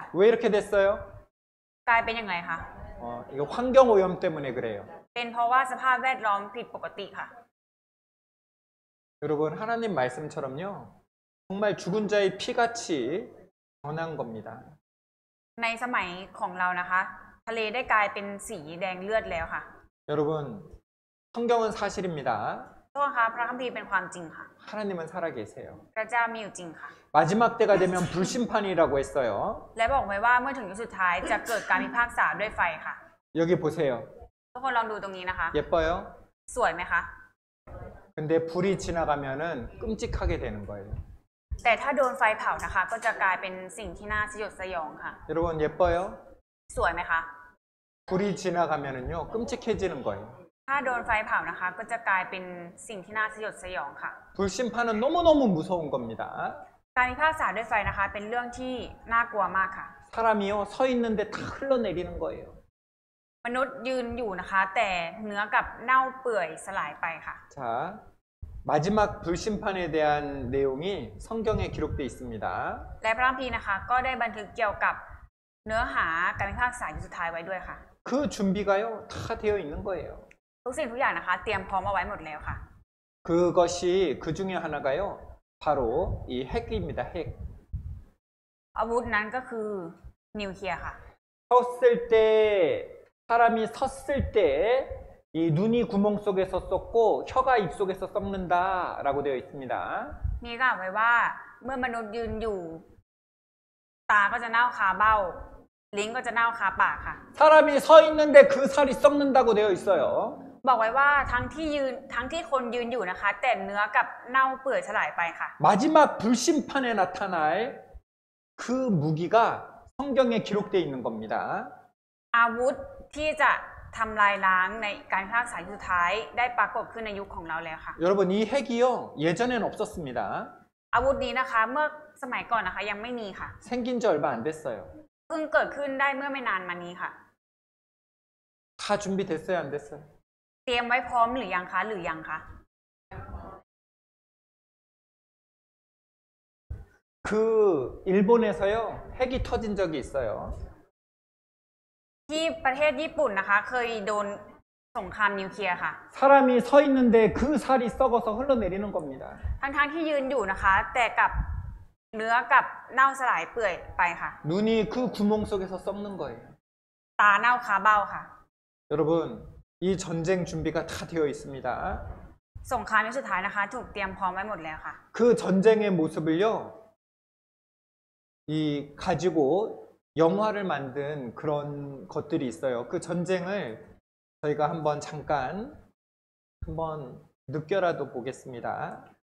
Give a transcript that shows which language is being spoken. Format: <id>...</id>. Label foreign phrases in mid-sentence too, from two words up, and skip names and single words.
<ko>왜 이렇게 됐어요?</ko> <th>กลายเป็นยังไงคะ</th> <ko>이거 환경 오염 때문에 그래요.</ko> <th>เป็นเพราะว่าสภาพแวดล้อมผิดปกติค่ะ</th> <ko>여러분 하나님 말씀처럼요. 정말 죽은 자의 피같이 변한 겁니다.</ko> <th>ในสมัยของเรานะคะ ทะเลได้กลายเป็นสีแดงเลือดแล้วค่ะ</th> <ko>여러분 성경은 사실입니다.</ko> <th>โทษค่ะพระคัมภีร์เป็นความจริงค่ะ</th> <ko>하나님은 살아계세요.</ko> <th>พระเจ้ามีอยู่จริงค่ะ</th> <ko>마지막 때가 되면 불심판이라고 했어요.</ko> <th>และบอกไว้ว่าเมื่อถึงยุคสุดท้ายจะเกิดการพิพากษาด้วยไฟค่ะ</th> <ko>여기 보세요.</ko> <th>ทุกคนลองดูตรงนี้นะคะ</th> <ko>예뻐요?</ko> <th>สวยไหมคะ</th> <ko>근데 불이 지나가면은 끔찍하게 되는 거예요.</ko> <th>แต่ถ้าโดนไฟเผานะคะ ก็จะกลายเป็นสิ่งที่น่าสยดสยองค่ะ</th> <ko>여러분 예뻐요?</ko> <th>สวยไหมคะ</th> <ko>불이 지나가면은요 끔찍해지는 거예요.</ko> <th>ถ้าโดนไฟเผานะคะ ก็จะกลายเป็นสิ่งที่น่าสยดสยองค่ะ</th> <ko>불심판은 너무너무 무서운 겁니다.</ko> <th>การพิพากษาด้วยไฟนะคะ เป็นเรื่องที่น่ากลัวมากค่ะ</th> <ko>사람이요 서 있는데 다 흘러내리는 거예요.</ko> <th>มนุษย์ยืนอยู่นะคะ แต่เนื้อกับเน่าเปื่อยสลายไปค่ะ</th> <ko>자, 마지막 불심판에 대한 내용이 성경에 기록되어 있습니다.</ko> <th>และพระคัมภีร์นะคะ ก็ได้บันทึกเกี่ยวกับเนื้อหาการพิพากษายุคสุดท้ายไว้ด้วยค่ะ</th> <ko>그 준비가요 다 되어 있는 거예요.</ko> <th>ทุกสิ่งทุกอย่างนะคะ เตรียมพร้อมเอาไว้หมดแล้วค่ะ</th> <ko>그것이 그 중에 하나가요 바로 이 핵입니다. 핵.</ko> <th>อาวุธนั้นก็คือนิวเคลียร์ค่ะ</th> <ko>섰을 때 사람이 섰을 때 이 눈이 구멍 속에서 썩고 혀가 입 속에서 썩는다라고 되어 있습니다.</ko> <th>มีกล่าวไว้ว่าเมื่อมนุษย์ยืนอยู่ ตาก็จะเน่าคาเบ้า ลิ้นก็จะเน่าคาปากค่ะ</th> <ko>사람이 서 있는데 그 살이 썩는다고 되어 있어요.</ko> <th>บอกไว้ว่าทั้งที่คนยืนอยู่นะคะ แต่เนื้อกับเน่าเปื่อยสลายไปค่ะ</th> <ko>마지막 불심판에 나타날 그 무기가 성경에 기록되어 있는 겁니다.</ko> <th>อาวุธที่จะทำลายล้างในการพิพากษายุคสุดท้ายได้ปรากฏขึ้นในยุคของเราแล้วค่ะ</th> <ko>여러분 이 핵이요 예전엔 없었습니다.</ko> <th>อาวุธนี้นะคะเมื่อสมัยก่อนนะคะยังไม่มีค่ะ</th> <ko>생긴 지 얼마 안 됐어요.</ko> <th>เพิ่งเกิดขึ้นได้เมื่อไม่นานมานี้ค่ะ</th> <ko>다 준비됐어요 안 됐어요?</ko> <th>เตรียมไว้พร้อมหรือยังคะหรือยังคะ</th> <ko>그 일본에서요 핵이 터진 적이 있어요.</ko> <th>ที่ประเทศญี่ปุ่นนะคะ เคยโดนสงครามนิวเคลียร์ค่ะ</th> <ko>사람이 서 있는데 그 살이 썩어서 흘러내리는 겁니다.</ko> <th>ทั้งที่ยืนอยู่นะคะ แต่กับเนื้อกับเน่าสลายเปื่อยไปค่ะ</th> <ko>눈이 그 구멍 속에서 썩는 거예요.</ko> <th>ตาเน่าคาเบ้าค่ะ</th> <ko>여러분 이 전쟁 준비가 다 되어 있습니다.</ko> <th>สงครามยุคสุดท้ายนะคะ ถูกเตรียมพร้อมไว้หมดแล้วค่ะ</th> <ko>그 전쟁의 모습을요 이 가지고 영화를 만든 그런 것들이 있어요. 그 전쟁을 저희가 한번 잠깐 한번 느껴라도 보겠습니다.</ko>